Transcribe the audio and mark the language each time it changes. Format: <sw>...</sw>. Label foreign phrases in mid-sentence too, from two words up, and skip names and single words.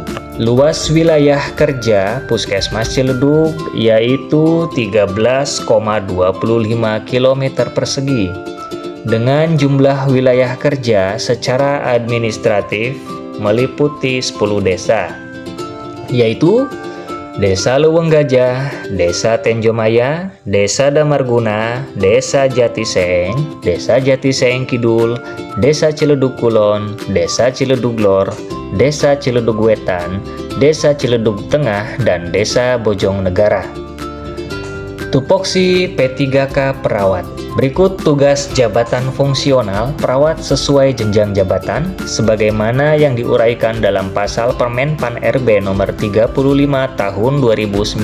<id>Luas wilayah kerja Puskesmas Ciledug yaitu 13,25 km persegi dengan jumlah wilayah kerja secara administratif meliputi 10 desa, yaitu Desa Leuweung Gajah, Desa Tenjomaya, Desa Damarguna, Desa Jatiseng, Desa Jatiseng Kidul, Desa Ciledug Kulon, Desa Ciledug Lor, Desa Ciledug Wetan, Desa Ciledug Tengah, dan Desa Bojongnegara. Tupoksi P3K Perawat. Berikut tugas jabatan fungsional perawat sesuai jenjang jabatan sebagaimana yang diuraikan dalam pasal Permen Pan RB nomor 35 tahun 2019.</id>